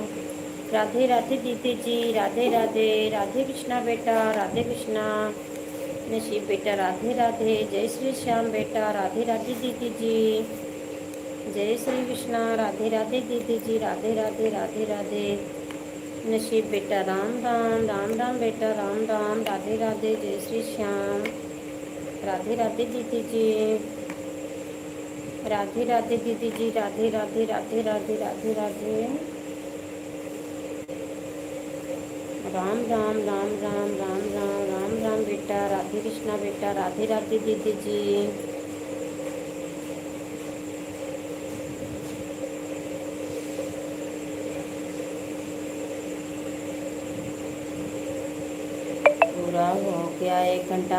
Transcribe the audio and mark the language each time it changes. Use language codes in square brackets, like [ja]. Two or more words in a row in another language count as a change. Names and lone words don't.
[hi] राधे राधे दीदी जी, राधे राधे। राधे कृष्णा बेटा, राधे कृष्णा। नसीब बेटा, राधे राधे। जय श्री श्याम बेटा, राधे राधे दीदी जी। जय श्री कृष्णा, राधे राधे दीदी जी, राधे राधे राधे राधे। नसीब बेटा, राम राम, राम राम बेटा, राम राम, राधे राधे। जय श्री श्याम, राधे राधे दीदी जी, राधे राधे दीदी जी, राधे राधे राधे राधे राधे राधे। राम राम राम राम राम राम राम राम बेटा, राधे कृष्णा बेटा, राधे राधे दीदी जी। पूरा हो गया 1 घंटा।